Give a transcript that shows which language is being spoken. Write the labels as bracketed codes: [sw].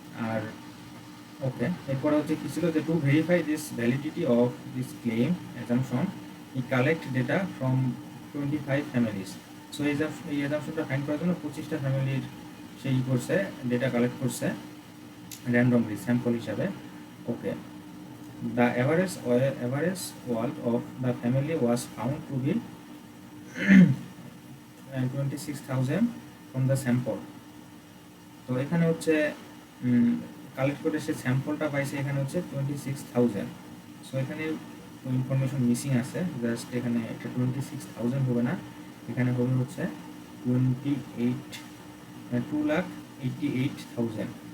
[bn] আর ওকে, এরপরে হচ্ছে কি ছিল, যে [en] To verify this validity of this claim assumption we collect data from 25 families. [bn] So এই অ্যাজাম্পশনটা ফাইন্ড করার জন্য 25টা ফ্যামিলির সেই করছে, ডেটা কালেক্ট করছে র্যান্ডমলি স্যাম্পল হিসাবে। [en] Okay, the average wealth of the family was found to be 26,000 from the sample। [bn] তো এখানে হচ্ছে কালেক্ট করে সে স্যাম্পলটা পাইছে, এখানে হচ্ছে 26,000। সো এখানে ইনফরমেশন মিসিং আছে, জাস্ট এখানে এটা 26,000 হবে না, এখানে হবে হচ্ছে 2,88,000।